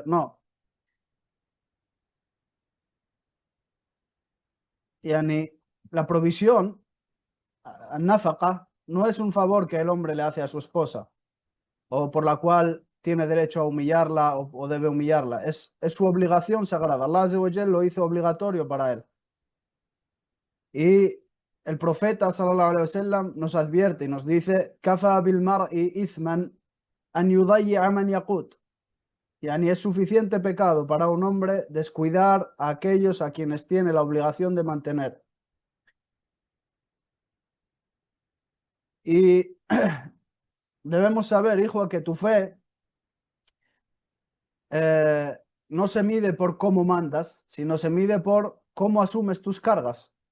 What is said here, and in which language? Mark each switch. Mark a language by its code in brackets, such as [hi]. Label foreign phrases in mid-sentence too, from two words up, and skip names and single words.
[es] No, yani la provisión, náfaqa, no es un favor que el hombre le hace a su esposa o por la cual tiene derecho a humillarla o debe humillarla. Es su obligación sagrada. [ar] الله عز وجل [es] lo hizo obligatorio para él. Y el profeta [ar] صلى الله عليه وسلم [es] nos advierte y nos dice: [ar] "كفى بالمرء إثما أن يضيع من يقوت". [es] Yani es suficiente pecado para un hombre descuidar a aquellos a quienes tiene la obligación de mantener. Y debemos saber, hijo, que tu fe eh, no se mide por cómo mandas, sino se mide por cómo asumes tus cargas.